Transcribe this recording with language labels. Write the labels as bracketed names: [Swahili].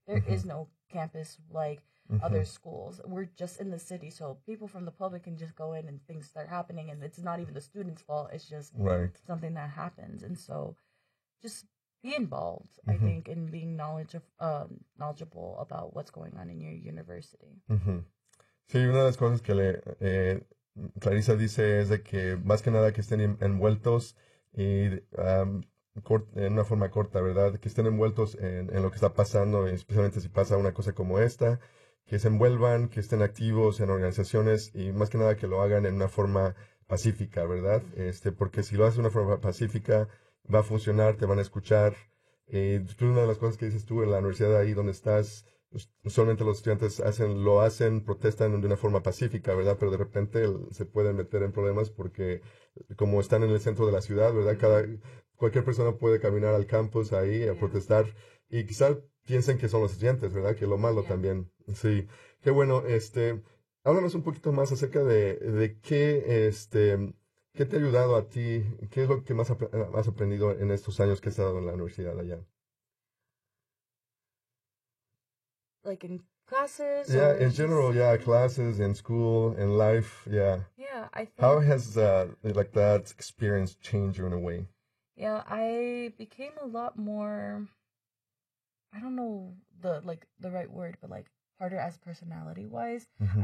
[English] There mm-hmm. is no campus like mm-hmm. other schools. We're just in the city. So people from the public can just go in and things start happening. And it's not even the students' fault. It's just right. something that happens. And so just be involved, mm-hmm. I think, in being knowledgeable about what's going on in your university. [Spanish] Mm-hmm. Sí, una de las cosas que Clarissa dice es de que más que nada que estén envueltos y en una forma corta, ¿verdad? Que estén envueltos en lo que está pasando, especialmente si pasa una cosa como esta, que se envuelvan, que estén activos en organizaciones y más que nada que lo hagan en una forma pacífica, ¿verdad? Porque si lo haces de una forma pacífica, va a funcionar, te van a escuchar. Una de las cosas que dices tú en la universidad ahí donde estás, usualmente los estudiantes lo hacen, protestan de una forma pacífica, ¿verdad? Pero de repente se pueden meter en problemas porque como están en el centro de la ciudad, ¿verdad? Cualquier persona puede caminar al campus ahí a protestar y quizá piensen que son los estudiantes, ¿verdad? Que lo malo también. Sí. Qué bueno. Háblanos un poquito más acerca de qué, qué te ha ayudado a ti. ¿Qué es lo que más has aprendido en estos años que has estado en la universidad allá? [English] Like in classes? Yeah, in general, yeah, classes, in school, in life, yeah. Yeah, I think... How has that experience changed you in a way? Yeah, I became a lot more, I don't know the right word, but like harder as personality-wise. Mm-hmm.